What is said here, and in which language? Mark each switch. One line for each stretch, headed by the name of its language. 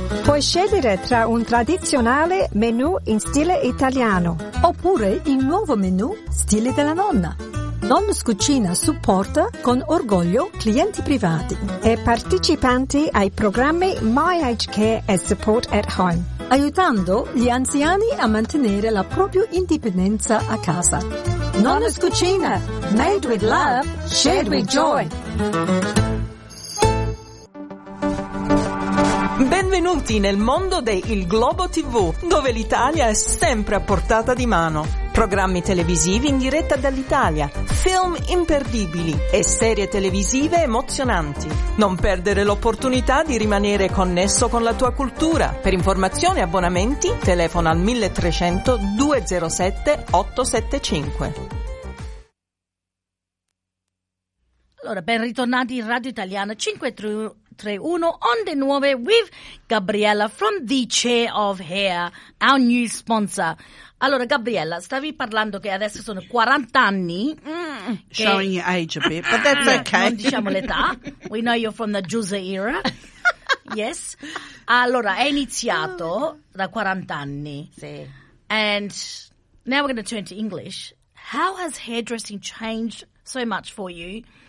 Italian: Puoi scegliere tra un tradizionale menù in stile italiano oppure il nuovo menù stile della nonna. Nonno's Cucina supporta con orgoglio clienti privati e partecipanti ai programmi My Age Care e Support at Home, aiutando gli anziani a mantenere la propria indipendenza a casa.
English: Nonno's Cucina, made with love, shared with joy.
Italian: Benvenuti nel mondo del Globo TV, dove l'Italia è sempre a portata di mano. Programmi televisivi in diretta dall'Italia, film imperdibili e serie televisive emozionanti. Non perdere l'opportunità di rimanere connesso con la tua cultura. Per informazioni e abbonamenti, telefona al 1300 207 875. Allora, ben ritornati in Radio Italiana 531 on the nuove
English: with Gabriella from the Chair of Hair, our new sponsor.
Italian: Allora, Gabriella, stavi parlando che adesso sono 40 anni.
English: Showing your age a bit, but that's okay.
Italian: Non diciamo l'età.
English: We know you're from the Juicy era. Yes.
Italian: Allora, è iniziato da 40 anni. Sì.
English: And now we're going to turn to English. How has hairdressing changed so much for you?